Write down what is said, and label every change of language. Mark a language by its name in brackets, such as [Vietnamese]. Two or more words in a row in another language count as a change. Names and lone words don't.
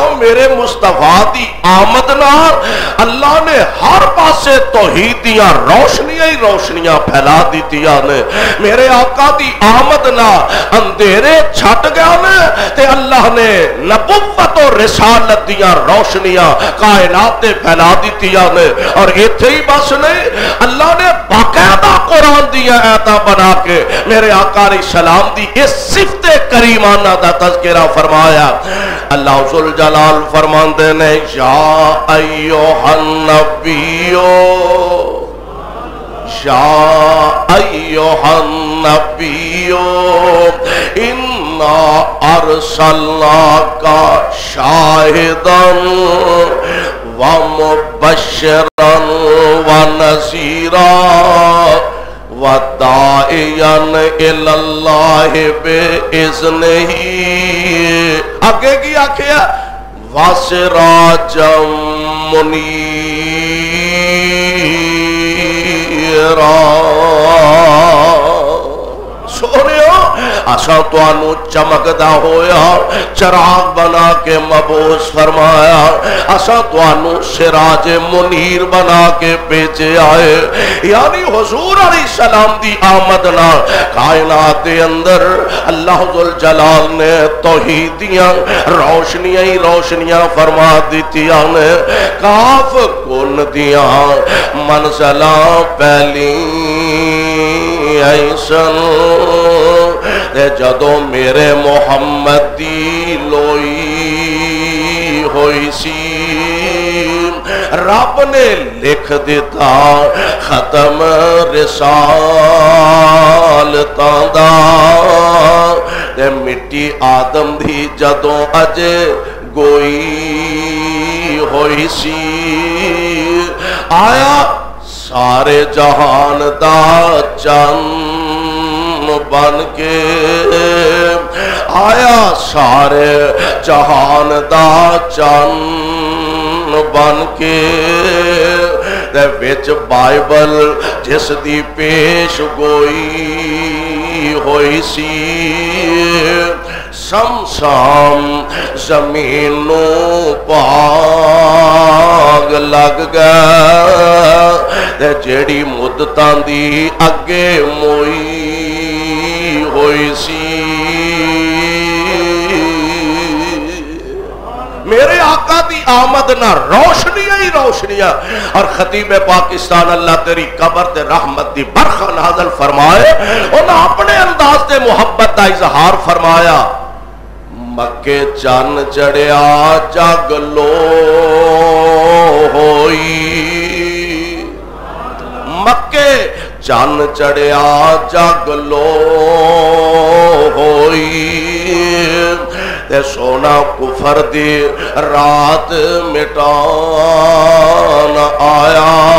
[Punjabi] میرے مصطفیٰ دی آمد نال اللہ نے ہر پاسے توحید دیاں روشنیاں ہی روشنیاں پھیلا دیتیاں نے. میرے آقا دی آمد نال اندھیرے چھٹ گیا نے تے اللہ نے نبوت و رسالت دیاں روشنیاں کائنات تے پھیلا دیتیاں نے. اور ایتھے ہی بس نہیں، اللہ نے باقاعدہ قرآن دیاں آیتاں بنا کے میرے آقا [Arabic] علیہ السلام [Punjabi] دی اس صفت کریمانہ دا تذکرہ فرمایا. اللہ ذوالجلال فرماندے نے [Arabic] یا ایھا النبیو یا ایھا النبیو انا ارسلناک شاہدا ومبشرا ونذیرا وَدَاعِيًا إِلَى اللَّهِ بِإِذْنِهِ. [Punjabi] آگے کی آکھیا [Arabic] وَسِرَاجًا مُنِيرًا. [Punjabi] سونیو اساں تانوں چمکدا ہویا چراغ بنا کے مبعوث فرمایا، اساں تانوں [Arabic] سراج منیر [Punjabi] بنا کے بھیجے آئے. یعنی حضور [Arabic] علیہ السلام [Punjabi] دی آمد نال کائنات دے اندر اللہ ذوالجلال نے توحید دیاں روشنیاں ہی روشنیاں فرما دیتیاں نے. کاف کن دیاں منزلاں پہلی ایسن جدو میرے محمد دی لوئی ہوئی سی رب نے لکھ دیتا ختم رسالتاں دا. مٹی آدم دی جدو اجے گوئی ہوئی سی آیا سارے جہان دا چند بن کے آیا سارے جہان دا چند بن کے. دے وچ بائبل جس دی پیش گوئی ہوئی سی سمسام زمین نو پاگ لگ گیا. جیڑی مدتاں دی اگے موئی ہوئی سی. میرے آقا دی آمد نہ روشنیاں ہی روشنیاں. اور خطیب پاکستان اللہ تیری قبر تے رحمت دی برخہ نازل فرمائے انہاں اپنے انداز تے محبت دا اظہار فرمایا. مکے چن چڑھیا جگ لو ہوئی مکے چن چڑھیا جگ لو ہوئی تے سونا کفر دی رات مٹان آیا.